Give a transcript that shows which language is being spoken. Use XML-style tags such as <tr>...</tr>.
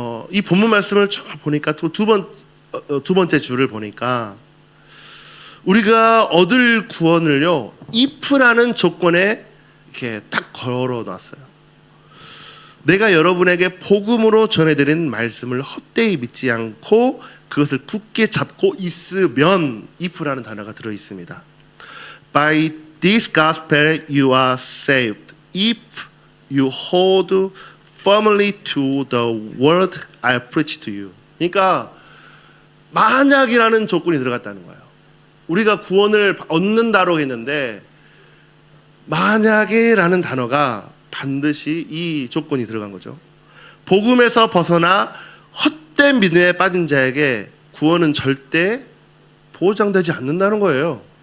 <ko>이 본문 말씀을 쭉 보니까 또 두 번째 줄을 보니까 우리가 얻을 구원을요, if라는 조건에 이렇게 딱 걸어놨어요. 내가 여러분에게 복음으로 전해드린 말씀을 헛되이 믿지 않고 그것을 굳게 잡고 있으면, if라는 단어가 들어있습니다.</ko> <en>By this gospel you are saved if you hold firmly to the word I preach to you.</en> <ko>그러니까 만약이라는 조건이 들어갔다는 거예요. 우리가 구원을 얻는다고 했는데 만약에라는 단어가 반드시 이 조건이 들어간 거죠. 복음에서 벗어나 헛된 믿음에 빠진 자에게 구원은 절대 보장되지 않는다는 거예요.</ko>